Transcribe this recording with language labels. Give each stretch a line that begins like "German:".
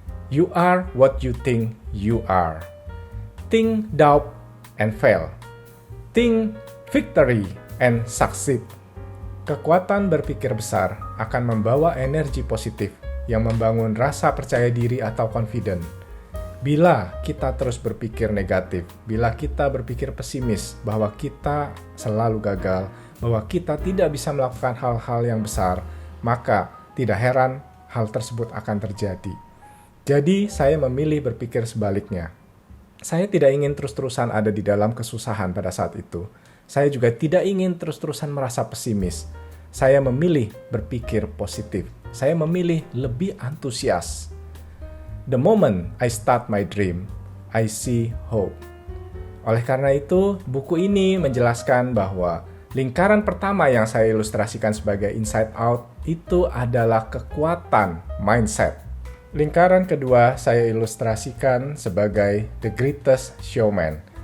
English: You are what you think you are. Think, doubt, and fail. Think, victory, and succeed.
Indonesian: Kekuatan berpikir besar akan membawa energi positif yang membangun rasa percaya diri atau confident. Bila kita terus berpikir negatif, bila kita berpikir pesimis bahwa kita selalu gagal, bahwa kita tidak bisa melakukan hal-hal yang besar, maka tidak heran hal tersebut akan terjadi. Jadi, saya memilih berpikir sebaliknya. Saya tidak ingin terus-terusan ada di dalam kesusahan pada saat itu. Saya juga tidak ingin terus-terusan merasa pesimis. Saya memilih berpikir positif. Saya memilih lebih antusias.
English: The moment I start my dream, I see hope.
Indonesian: Oleh karena itu, buku ini menjelaskan bahwa lingkaran pertama yang saya ilustrasikan sebagai inside out itu adalah kekuatan mindset. Lingkaran kedua saya ilustrasikan sebagai The Greatest Showman.